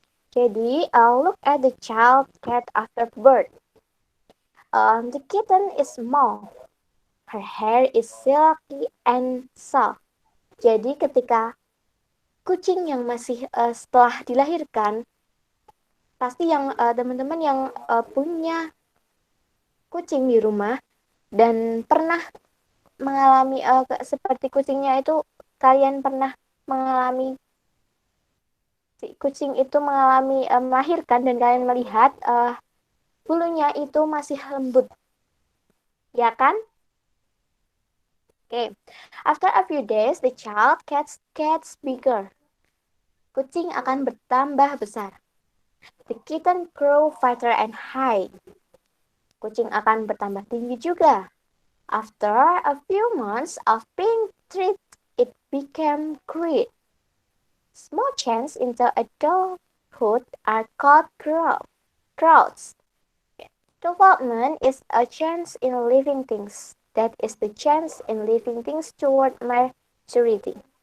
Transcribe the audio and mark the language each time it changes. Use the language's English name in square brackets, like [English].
[English] Jadi, look at the child cat after birth. The kitten is small. Her hair is silky and soft. [Indonesian] Jadi ketika kucing yang masih setelah dilahirkan, pasti yang teman-teman yang punya kucing di rumah dan pernah mengalami seperti kucingnya itu, kalian pernah mengalami si kucing itu mengalami melahirkan dan kalian melihat bulunya itu masih lembut, ya kan? [English] Okay. After a few days, the child gets bigger. [Indonesian] Kucing akan bertambah besar. [English] The kitten grow fatter and high. [Indonesian] Kucing akan bertambah tinggi juga. [English] After a few months of being treated, it became great. Small changes into adulthood are called growths. Development is a change in living things. That is the change in living things toward maturity.